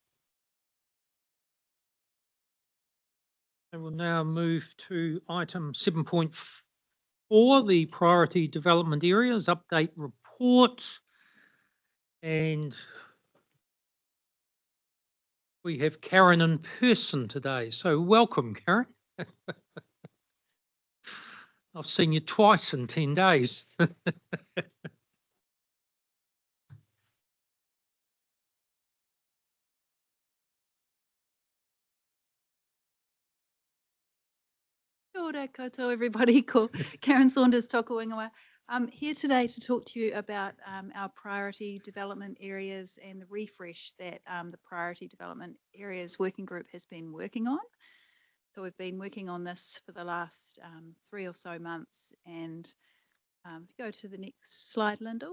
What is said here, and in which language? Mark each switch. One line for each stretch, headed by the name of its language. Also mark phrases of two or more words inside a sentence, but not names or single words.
English: And we'll now move to item 7.4, the priority development areas update report. And we have Karen in person today. So welcome, Karen. I've seen you twice in 10 days.
Māori: Kia ora koutou everybody, ko Karen Saunders tōku ingoa.
English: I'm here today to talk to you about our priority development areas and the refresh that the priority development areas working group has been working on. So we've been working on this for the last 3 or so months, and if you go to the next slide, Lyndall.